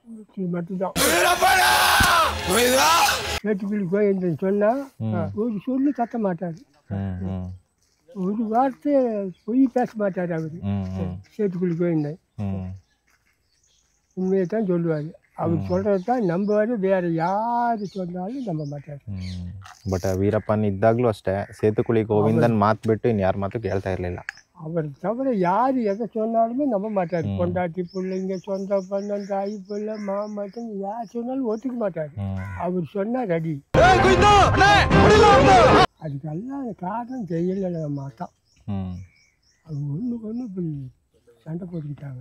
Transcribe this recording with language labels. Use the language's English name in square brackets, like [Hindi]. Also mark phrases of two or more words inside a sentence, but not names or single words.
[Tamil] சேத்துக்குழி கோவிந்தன் சொன்னா ஒரு சொல்லு தட்ட மாட்டாரு, ஒரு வார்த்தை பொய் பேச மாட்டார் அவரு. சேத்துக்குழி கோவிந்தன் உண்மையை தான் சொல்லுவார். அவர் சொல்கிறது தான் நம்புவார், வேறு யார் சொன்னாலும் நம்ப மாட்டார். [Kannada] ಬಟ್ ವೀರಪ್ಪನ್ ಇದ್ದಾಗಲೂ ಅಷ್ಟೇ ಸೇತುಕುಳಿ ಗೋವಿಂದನ್ ಮಾತು ಬಿಟ್ಟು ಇನ್ಯಾರ ಮಾತು ಕೇಳ್ತಾ ಇರಲಿಲ್ಲ. [Tamil] அவர் தவிர யார் எதை சொன்னாலுமே நம்ப மாட்டார். பொண்டாட்டி பிள்ளைங்க, சொந்த பந்தம், தாய் பிள்ளை, மாமட்டன் யார் சொன்னாலும் ஒத்துக்க மாட்டார். அவர் சொன்னா ரெடி. அதுக்கெல்லாம் காரணம் செய்யலை மாட்டான். அது ஒன்று இப்படி சண்டை போட்டுக்கிட்டாங்க.